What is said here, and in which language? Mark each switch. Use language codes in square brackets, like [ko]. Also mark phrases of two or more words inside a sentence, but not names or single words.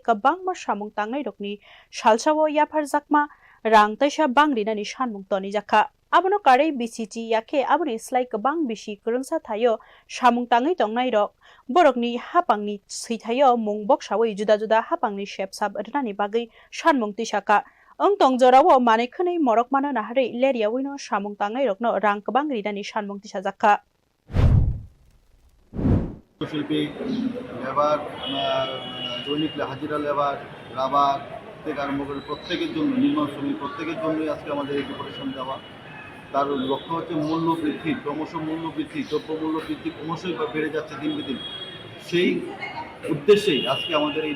[trp] kabangma samung tangnai rok ni salsawo yapar jakma rang taisa bangrina ni sanmung toni jakha abono karei BCT yake aboni slai kabang bisi kurungsa thayo samung tangai tongnai rok borokni hapangni sithayo mung boksawai juda-juda hapangni shepsap rnani bagai sanmung tisaka ang tongjorawo mane khwnai morok mano nahare leria wino samung tangai rokno rang kabang rinani sanmung tisajakha [bn] শিল্পী লেবার দৈনিক হাজিরা লেবার রাবার থেকে আরম্ভ করে প্রত্যেকের জন্য নির্মাণ শ্রমিক প্রত্যেকের জন্যই আজকে আমাদের এই ডেপুটেশন দেওয়া তার লক্ষ্য হচ্ছে মূল্য বৃদ্ধি ক্রমশ মূল্য বৃদ্ধি দ্রব্যমূল্য বৃদ্ধি ক্রমশই বেড়ে যাচ্ছে দিন দিন সেই উদ্দেশ্যেই আজকে আমাদের এই